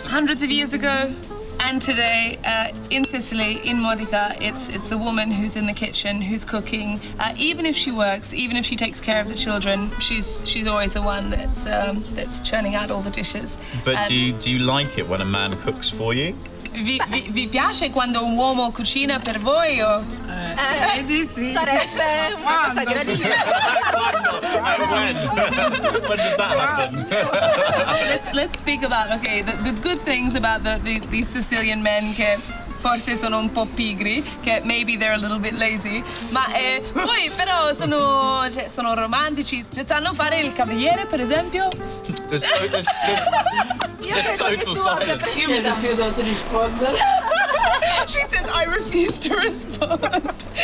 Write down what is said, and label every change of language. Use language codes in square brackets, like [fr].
[en] Hundreds of years ago and today in Sicily, in Modica, it's the woman who's in the kitchen, who's cooking. Even if she works, even if she takes care of the children, she's always the one that's churning out all the dishes. But do you like it when a man cooks for you? [it] Vi piace quando un uomo cucina per voi? O? Sì. Sarebbe una cosa gradita. [en] When does that happen? Let's speak about the good things about these Sicilian men [it] che forse sono un po' pigri, che [en] maybe they're a little bit lazy, [it] ma poi però sono romantici, sanno fare il cavaliere per esempio. [en] There's total silence. [it] Io mi rifiuto di rispondere. [en] She said, I refuse to respond.